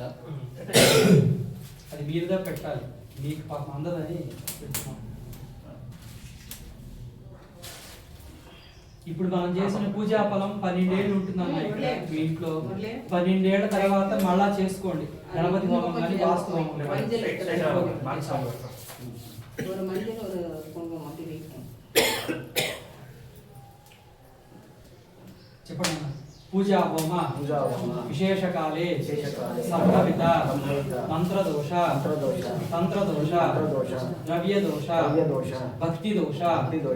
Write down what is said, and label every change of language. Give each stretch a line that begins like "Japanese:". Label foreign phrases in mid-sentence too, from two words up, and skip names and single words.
Telugu: అది మీరుగా పెట్టాలి, మీకు పాపం అందదని పెట్టుకున్నాం. ఇప్పుడు మనం చేసిన పూజా ఫలం 12 ఏళ్ళు ఉంటుందన్న ఇక్కడ మీ ఇంట్లో. 12 ఏళ్ల తర్వాత మళ్ళా చేసుకోండి గణపతి హోమం కానీ వాస్తు హోమం కానీ.
Tamil: ஒரு மஞ்சள் ஒரு குங்குமம் அப்படி வைக்கும்.
Telugu: చెప్పండి అన్న.
Sanskrit: పూజా హోమ విశేషకాలే విశేషకాలే సంభవిత సంభవిత మంత్రదోష మంత్రదోష తంత్రదోష తంత్రదోష ద్రవ్యదోష ద్రవ్యదోష భక్తిదోష భక్తిదోష